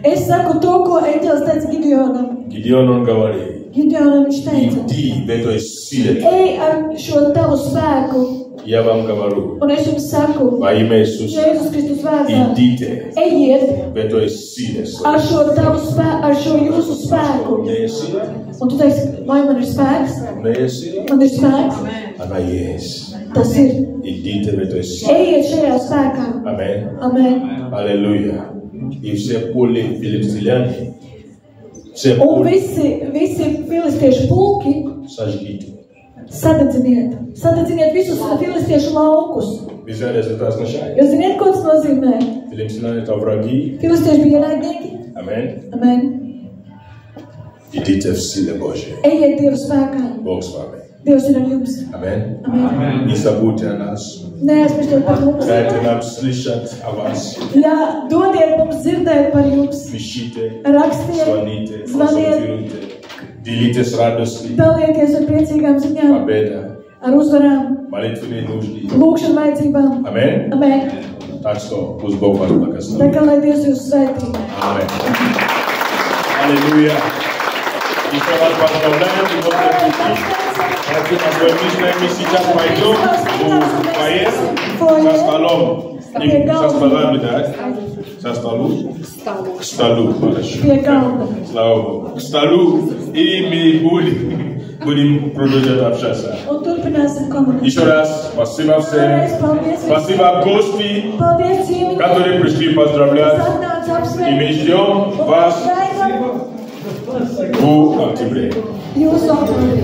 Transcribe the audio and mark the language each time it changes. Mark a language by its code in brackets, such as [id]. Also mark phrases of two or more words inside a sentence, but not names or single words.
[ru] Гидеон он говорит. Иди в этой силе. Я вам говорю. Во имя Иисуса. Идите в этой силе. [lv] Un tu teiksi, vai man ir spēks? Man ir spēks. [ru] Она есть. [lv] Tas ir. [ru] Идите в этой силе. [lv] Ejiet šajā spēkā. Amen. Amen. [ru] Аллилуйя. И все поле филистимляне. Все [lv] Un [ru] поле. [lv] visi filistiešu pulki [ru] Сожгите. [lv] sadedziniet visus filistiešu laukus. [ru] Вы знаете, что это означает? [lv] Jūs ziniet, ko tas nozīmē? [ru] Филистимляне это враги. [lv] Filistieši bija ienaidnieki. Amen. Amen. [ru] Идите в силе Божьей. [lv] Ejiet Dieva spēkā. [ru] Бог с вами. [lv] Dievs ir ar jums. Amen. Amen. [ru] Не забудьте о нас. [lv] Neaizmirstiet par mums. [ru] Дайте нам слышать о вас. [lv] Jā, dodiet mums dzirdēt par jums. [ru] Пишите, [lv] Rakstiet, [ru] звоните, [lv] zvaniet, [ru] консультируйте. Делитесь радостью. [lv] dalieties ar priecīgām ziņām, [ru] Победа. [lv] ar uzvarām, [ru] Молитвенные нужды. [lv] lūkšanu vajadzībām. Amen. Amen. [ru] Так что пусть Бог вас [lv] Tā [ru] благословит. [lv] kā lai Dievs jūs svētī. [ru] Amen. Аллилуйя. Еще раз поздравляем. И вот мы сейчас пойдем в фойе со столом. Не со столами, да? Со столу? К столу. Хорошо. [lv] Pie galda. [ru] Слава Богу. К столу. И мы будем продолжать общаться. [lv] Un turpināsim komunicēt. [ru] Еще раз спасибо всем. [lv] Vēlreiz paldies visiem. [ru] Спасибо гости, [lv] Paldies ciemiņiem. [ru] которые пришли поздравлять. [lv] Atnāca [ru] И мы [lv] apsveikt. [ru] ждем вас [lv] Gaidām [ru] в октябре. [lv] jūsu oktobrī.